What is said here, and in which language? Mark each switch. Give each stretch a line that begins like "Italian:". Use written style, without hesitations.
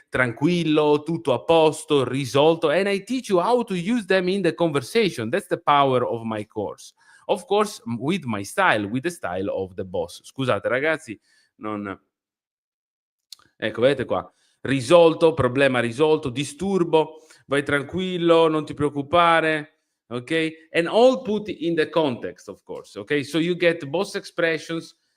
Italian: Tranquillo, tutto a posto, risolto,
English: and I teach you how to use them in the conversation. That's the power of my course. Of course, with my style, with the style of the boss.
Italian: Scusate ragazzi, ecco, vedete qua. Risolto, problema risolto, disturbo, vai tranquillo, non ti preoccupare, okay?
English: And all put in the context, of course, okay? So you get both expressions.